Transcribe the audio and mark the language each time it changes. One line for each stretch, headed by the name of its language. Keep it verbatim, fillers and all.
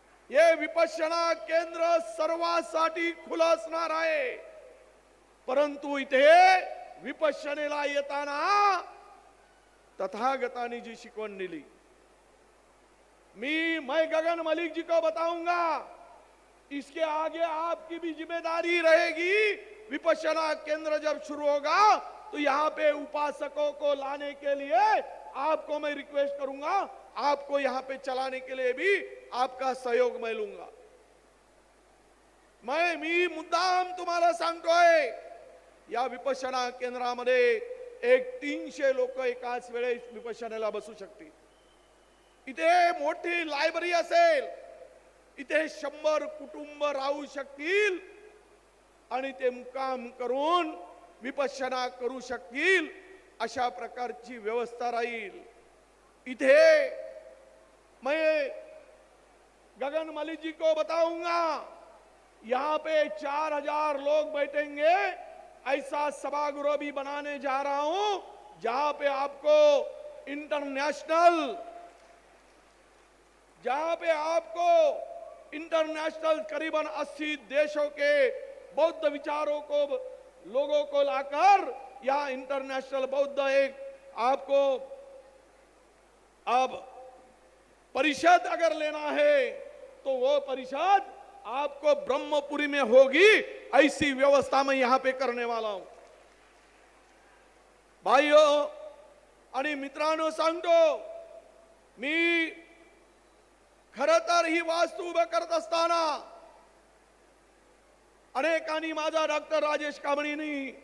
Marathi: हे विपश्यना केंद्र सर्वांसाठी खुलं असणार आहे, परंतु इथे विपश्यनेला येताना तथागतांनी जी शिकवण दिली, मी
Hindi: मैं गगन मलिक जी को बताऊंगा, इसके आगे आपकी भी जिम्मेदारी रहेगी. विपश्यना केंद्र जब शुरू होगा तो यहाँ पे उपासकों को लाने के लिए आपको मैं रिक्वेस्ट करूंगा, आपको यहाँ पे चलाने के लिए भी आपका सहयोग मैं लूंगा.
Marathi: मैं मी मुद्दाम तुम्हाला सांगतोय, या विपश्यना केंद्रामध्ये एक तीनशे लोक एकाच वेळेस विपश्यनेला बसू शकतील. इथे मोठी लायब्ररी असेल, इथे शंभर कुटुंब राहू शकतील आणि ते मुक्काम करून विपश्यना करू शकतील अशा प्रकारची व्यवस्था राहील. इथे
Hindi: मैं गगन मलिक जी को बताऊंगा, यहाँ पे चार हजार लोग बैठेंगे, ऐसा सभागृह भी बनाने जा रहा हूं जहां पे आपको इंटरनेशनल जहां पे आपको इंटरनेशनल करीबन अस्सी देशों के बौद्ध विचारों को लोगों को लाकर यह इंटरनेशनल बौद्ध एक आपको अब परिषद अगर लेना है तो वो परिषद आपको ब्रह्मपुरी में होगी, ऐसी व्यवस्था मैं यहां पे करने वाला हूं.
Marathi: भाइयों आणि मित्रांनो, सांगतो मी खरं तर ही वास्तू उभं करत असताना अनेकांनी, माझा डॉक्टर राजेश कांबळेंनी